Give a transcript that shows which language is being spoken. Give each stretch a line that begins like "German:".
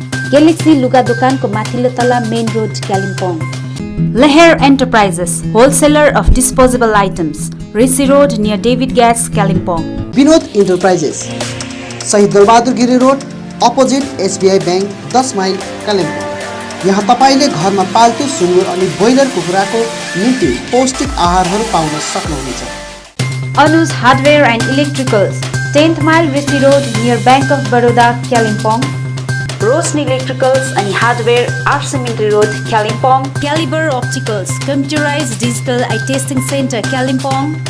Nepali: Galaxy लुगा दोकानको माथिल्लो तला, main road, Kalimpong.
English: Leher Enterprises, wholesaler of disposable items, Rishi Road near David Gas, Kalimpong.
Nepali: Vinod enterprises, शहीद Dalbahadur Giri road, opposite SBI bank, 10 mile, Kalimpong. यहाँ तपाईले घरमा पाल्तु सुँगुर अनि ब्रोइलर कुखुराको निम्ति पौष्टिक आहारहरू पाउन सक्नुहुनेछ।
English: Anu's Hardware and Electricals, 10th mile, Rishi Road near Bank of Baroda, Kalimpong.
Nepali: Roshni electricals अनि hardware, आरसिमिन्ट्री road, Kalimpong.
English: Caliber Opticals, computerized digital eye testing center, Kalimpong.